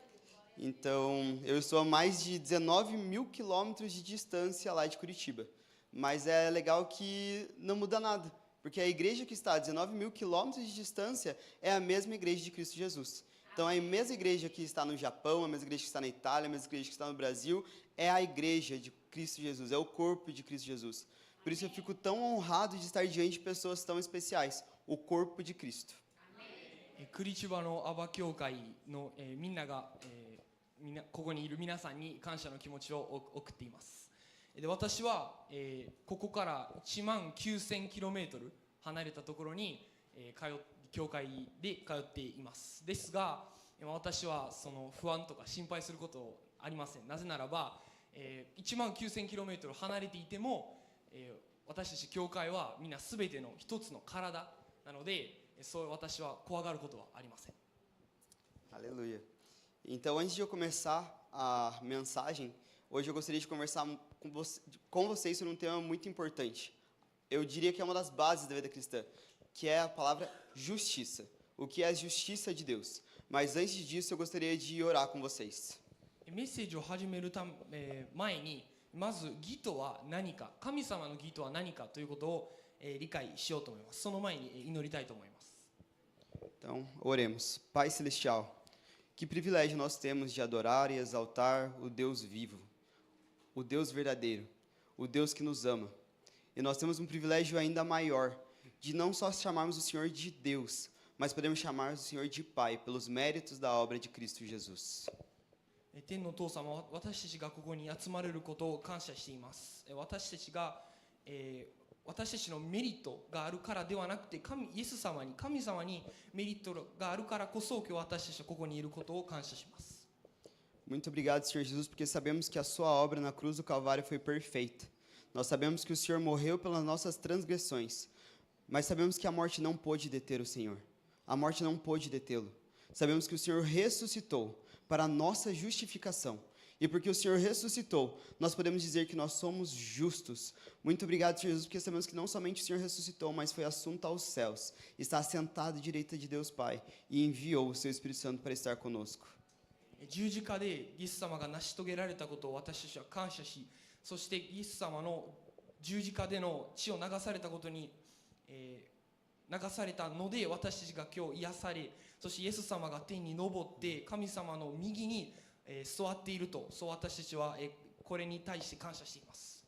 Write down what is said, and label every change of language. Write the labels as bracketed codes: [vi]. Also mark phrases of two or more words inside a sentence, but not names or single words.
[pt] Então, eu estou a mais de 19 mil quilômetros de distância lá de Curitiba, mas é legal que não muda nada, porque a igreja que está a 19 mil quilômetros de distância é a mesma igreja de Cristo Jesus. Então, a mesma igreja que está no Japão, a mesma igreja que está na Itália, a mesma igreja que está no Brasil, é a igreja de Cristo Jesus, é o corpo de Cristo Jesus. Por isso eu fico tão honrado de estar diante de pessoas tão especiais, o corpo de Cristo. [ja] クリチバのアバ教会の、みんなが、ここにいる皆さんに感謝の気持ちを送っています。で私は、ここから1万9000キロメートル離れたところに、教会で通っています。ですが私はその不安とか心配することありません。なぜならば、1万9000キロメートル離れていても、私たち教会はみんなすべての一つの体なので、そう私は怖がることはありません。 [pt] Aleluia. Então, antes de eu começar a mensagem, hoje eu gostaria de conversar com vocês sobre um tema muito importante. Eu diria que é uma das bases da vida cristã, que é a palavra justiça. O que é a justiça de Deus? Mas antes disso, eu gostaria de orar com vocês. [ja] メッセージを始める前にまず義とは何か、神様の義とは何かということを、理解しようと思います。その前に祈りたいと思います。 [pt] Então, oremos. Pai Celestial, que privilégio nós temos de adorar e exaltar o Deus vivo, o Deus verdadeiro, o Deus que nos ama. E nós temos um privilégio ainda maior de não só chamarmos o Senhor de Deus, mas podemos chamar o Senhor de Pai pelos méritos da obra de Cristo Jesus. [ja] 天のお父様、私たちがここに集まれることを感謝しています。私たちが、私たちのメリットがあるからではなくて、イエス様に、神様にメリットがあるからこそ、今日私たちはここにいることを感謝します。 [pt] Muito obrigado, Senhor Jesus, porque sabemos que a sua obra na cruz do Calvário foi perfeita. Nós sabemos que o Senhor morreu pelas nossas transgressões, mas sabemos que a morte não pôde deter o Senhor. A morte não pôde detê-lo. Sabemos que o Senhor ressuscitou para a nossa justificação. E porque o Senhor ressuscitou, nós podemos dizer que nós somos justos. Muito obrigado, Senhor Jesus, porque sabemos que não somente o Senhor ressuscitou, mas foi assunto aos céus. Está assentado à direita de Deus Pai e enviou o seu Espírito Santo para estar conosco. [ja] 十字架でイエス様が成し遂げられたことを私たちは感謝し、そしてイエス様の十字架での血を流されたことに、流されたので私たちが今日癒され、そしてイエス様が天に昇って神様の右に座っていると、そう私たちはこれに対して感謝しています。